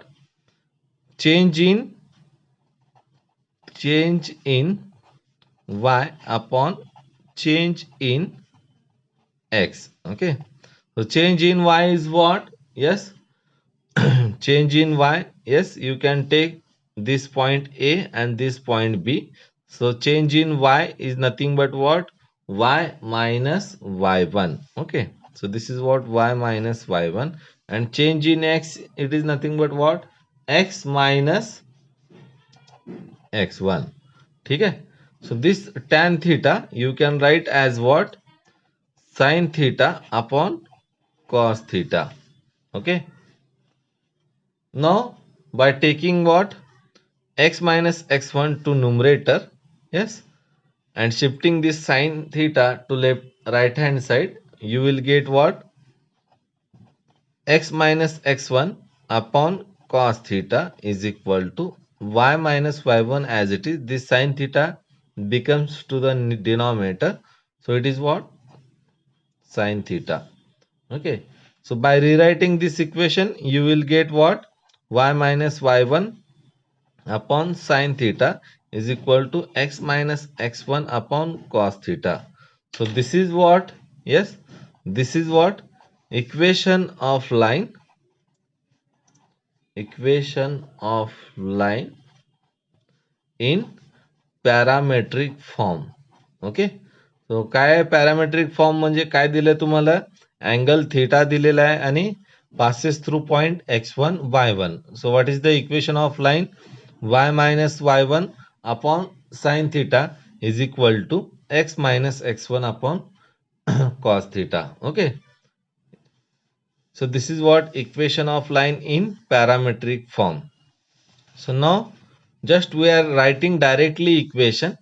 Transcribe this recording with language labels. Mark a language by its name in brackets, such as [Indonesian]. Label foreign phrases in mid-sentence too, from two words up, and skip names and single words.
[English] Change in y upon change in x. Okay, so change in y is what? Yes, change in y. Yes, you can take this point A and this point B. So change in y is nothing but what? Y minus y1. Okay, so this is what? Y minus y1. And change in x, it is nothing but what? X minus x1. [Hindi] ठीक है. [English] So this tan theta you can write as what? Sin theta upon cos theta. Okay. Now by taking what? X minus x1 to numerator. Yes. And shifting this sin theta to left right hand side, you will get what? X minus x1 upon cos theta is equal to y minus y1 as it is. This sin theta becomes to the denominator. So it is what? Sin theta. Okay. So by rewriting this equation, you will get what? Y minus y1 upon sin theta is equal to x minus x1 upon cos theta. So this is what? Yes. This is what? Equation of line in parametric form. ओके. [Marathi] सो काय [English] parametric form [Marathi] म्हणजे काय दिलंय तुम्हाला? [English] angle theta [Marathi] दिलेला आहे आणि [English] passes through point x1 y1. So what is the equation of line? Y minus y1 upon sin theta is equal to x minus x1 upon cos theta. Okay. So this is what? Equation of line in parametric form. So now just we are writing directly equation.